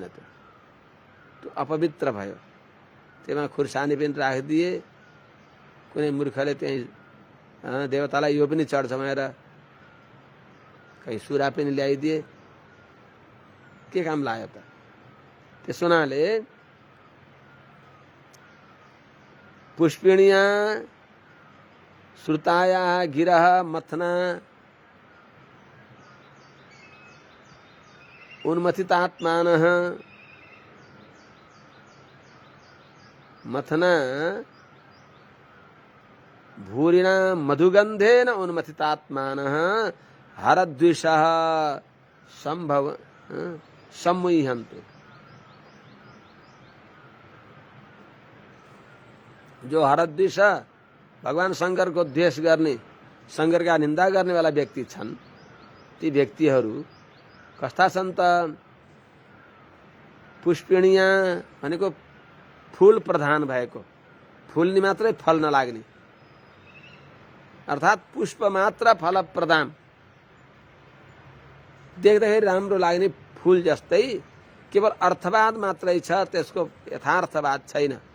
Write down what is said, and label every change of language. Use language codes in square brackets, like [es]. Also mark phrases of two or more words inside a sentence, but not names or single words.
[ne] त्यो अपवित्र भयो। त्यसमा खुर्सानी पनि राखिदिए। कुनै मूर्खले त्यही देवतालाई यो पनि चढ्छ भनेर कहीँ सुरा पनि ल्याइदिए। के काम लाग्यो त? त्यसो हुनाले [sa] पुष्पिणीया श्रुताया गिरह मथना उन्मथितात्मानः मथना भूरिणा मधुगंधेन उन्मथितात्मानः हरद्विषः सम्मुह्यन्तु। [ne] जो हरद्विष भगवान शंकर को द्वेष गर्ने, शंकर [hi] का निंदा करने वाला [ne] व्यक्ति छन्, ती व्यक्तिहरू कस्ता छन् त? पुष्पिणीया भनेको फूल प्रधान भएको, फुल्ने मात्रै फल नलाग्ने, अर्थात् पुष्प मात्र फल प्रधान, देख्दाखेरि राम्रो लाग्ने फूल जस्तै केवल अर्थवाद मात्रै छ, त्यसको यथार्थवाद छैन।